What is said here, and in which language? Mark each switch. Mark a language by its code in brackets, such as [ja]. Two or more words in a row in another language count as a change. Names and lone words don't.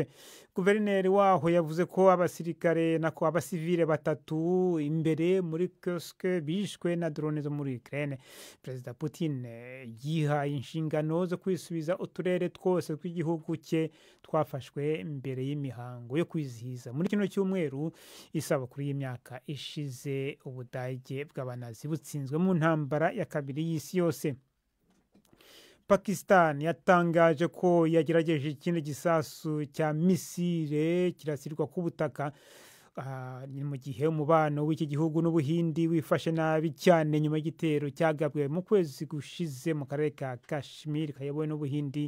[rw] Guverineri waho yavuze ko abasirikare nako abasivile batatu imbere muri Kursk bishwe na drone zo muri Ukraine. Perezida Putin yihaye inshingano zo kwisubiza uturere twose tw'igihugu cye twafashwe mbere y'imihango yo kwizihiza muri kino cyumweru isabukuru y'imyaka ishize Ubudage bw'abanazi butsinzwe mu ntambara ya kabiri y'isi yose. Pakistan yatangaje ko yagerageje ikindi gisasu cya misile kirasirwa ku butaka ni mu gihe umubano w'iki gihugu n'Ubuhindi wifashe nabi cyane nyuma y'igitero cyagabwe mu kwezi gushize mu karere ka Kashmir kayobowe n'Ubuhindi.